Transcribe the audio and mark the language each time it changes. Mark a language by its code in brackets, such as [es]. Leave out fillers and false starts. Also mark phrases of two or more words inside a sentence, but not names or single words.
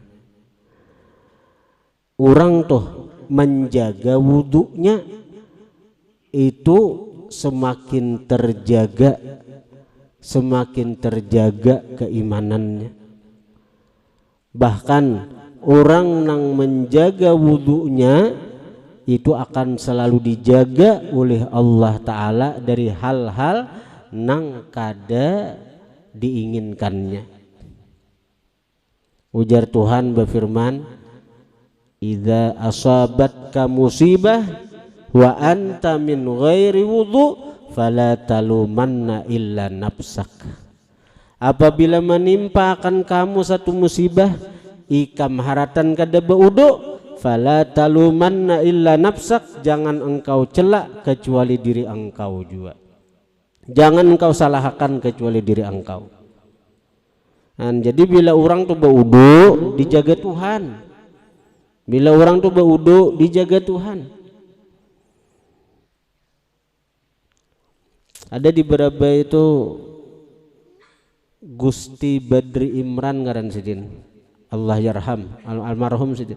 [id] Orang tuh menjaga wudunya itu semakin terjaga keimanannya. Bahkan orang yang menjaga wudunya itu akan selalu dijaga oleh Allah Ta'ala dari hal-hal nang kada diinginkannya. [ar] Ujar Tuhan berfirman, إذا أصابتك مصيبة وأنت من غير وضوء فلا تلومن إلا نفسك. [bjn] Apabila menimpa akan kamu satu musibah ikam haratan kada baudu, [ar] فلا تلومن إلا نفسك, [id] jangan engkau celak kecuali diri engkau juga. Jangan engkau salahkan kecuali diri engkau. [bjn] Jadi bila orang tuh baudu dijaga Tuhan. Bila orang tuh baudu dijaga Tuhan. Ada di beberapa itu Gusti Badri Imran ngaran sidin, [ar] الله يرحم, [bjn] almarhum sidin.